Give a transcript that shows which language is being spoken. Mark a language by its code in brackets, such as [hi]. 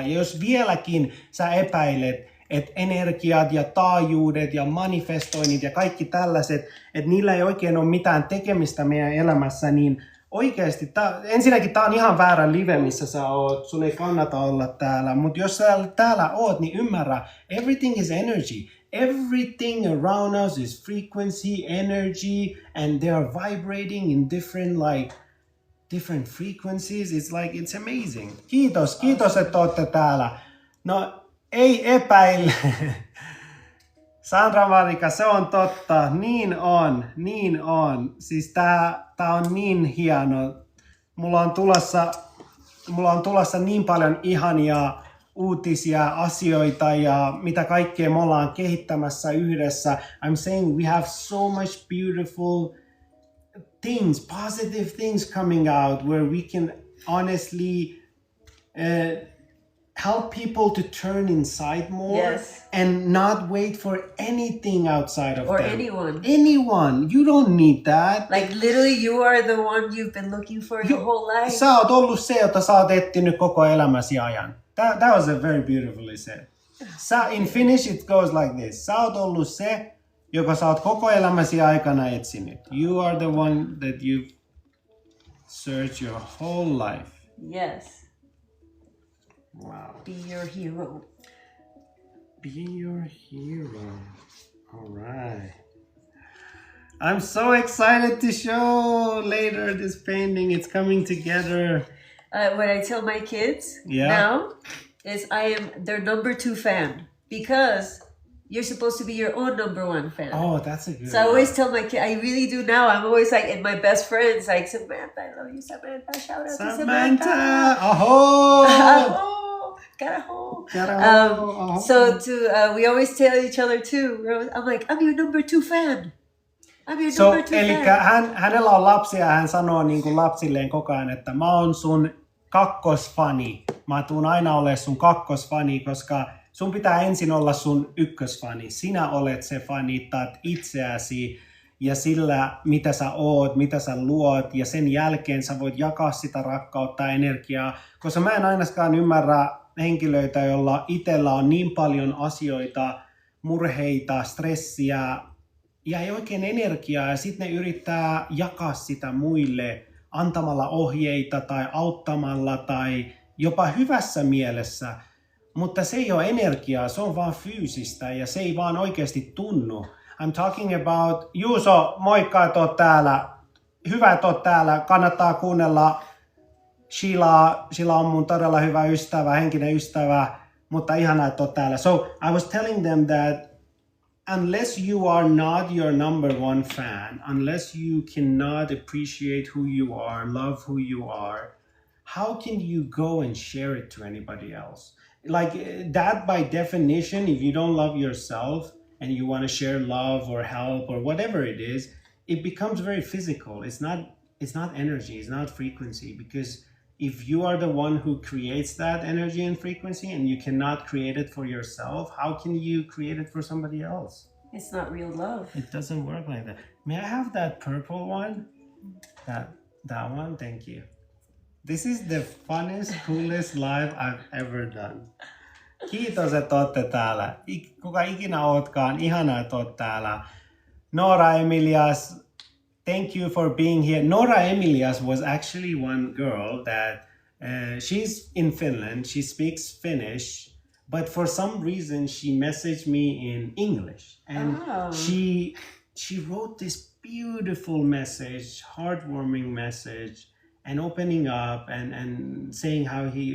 [fi] Ja jos vieläkin sä epäilet, että energiat ja taajuudet ja manifestoinnit ja kaikki tällaiset, että niillä ei oikein ole mitään tekemistä meidän elämässä, niin oikeasti, ensinnäkin tää on ihan väärä live, missä sä oot, sun ei kannata olla täällä, mutta jos sä täällä oot, niin ymmärrä, [en] everything is energy. Everything around us is frequency, energy, and they are vibrating in different frequencies. It's amazing. [fi] Kiitos, että olette täällä. No, ei epäile. Sandra Marika, se on totta. Niin on. Siis tää on niin hieno. Mulla on tulossa niin paljon ihania uutisia, asioita ja mitä kaikkea me ollaan kehittämässä yhdessä. [en] I'm saying we have so much beautiful things, positive things coming out where we can honestly help people to turn inside more. Yes. And not wait for anything outside of Or them. anyone. You don't need that. Like literally you are the one you've been looking for your whole life. [fi] Sä oot ollut se, jota sä oot etsinyt koko elämäsi ajan. [en] That was a very beautifully said. In Finnish it goes like this. [fi] Sä oot ollut se, joka sä oot koko elämäsi aikana etsinyt. [en] You are the one that you've searched your whole life. Yes. Wow. Be your hero. Be your hero. All right. I'm so excited to show later this painting. It's coming together. What I tell my kids Yeah. now is I am their number 2 fan because you're supposed to be your own number 1 fan. Oh, that's a good So I always tell my kid, I really do now. I'm always like, and my best friends, like, Samantha, I love you, Samantha. Shout out to Samantha. Aho! Oh, got a hole. So we always tell each other too. I'm like, I'm your number 2 fan. I'm your number 2 [fi] eli [en] fan. [fi] hänellä on lapsia ja hän sanoo niin kuin lapsilleen koko ajan, että mä oon sun kakkosfani. Mä tuun aina olemaan sun kakkosfani, koska sun pitää ensin olla sun ykkösfani. Sinä olet se, fanittaat itseäsi ja sillä, mitä sä oot, mitä sä luot, ja sen jälkeen sä voit jakaa sitä rakkautta ja energiaa, koska mä en ainakaan ymmärrä henkilöitä, joilla itsellä on niin paljon asioita, murheita, stressiä, ja ei oikein energiaa, ja sitten ne yrittää jakaa sitä muille antamalla ohjeita tai auttamalla tai jopa hyvässä mielessä, mutta se ei ole energiaa, se on vaan fyysistä ja se ei vaan oikeasti tunnu. [en] I'm talking about, [fi] Juuso, moikka, että oot täällä. Hyvä, että oot täällä. Kannattaa kuunnella Sheila. Sheila on mun todella hyvä ystävä, henkinen ystävä, mutta ihanaa, että oot täällä. [en] So I was telling them that unless you are not your number 1 fan, unless you cannot appreciate who you are, love who you are, how can you go and share it to anybody else? Like that by definition, if you don't love yourself and you want to share love or help or whatever it is, it becomes very physical. It's not energy, it's not frequency, because if you are the one who creates that energy and frequency and you cannot create it for yourself, how can you create it for somebody else? It's not real love. It doesn't work like that. May I have that purple one? That one, thank you. This is the funnest, coolest live I've ever done. [fi] Kiitos, että olette täällä. Kuka ikinä ootkaan, ihanaa, että oot täällä. [en] Nora Emilias, thank you for being here. Nora Emilias was actually one girl that she's in Finland. She speaks Finnish, but for some reason she messaged me in English, and she wrote this beautiful message, heartwarming message, and opening up and saying how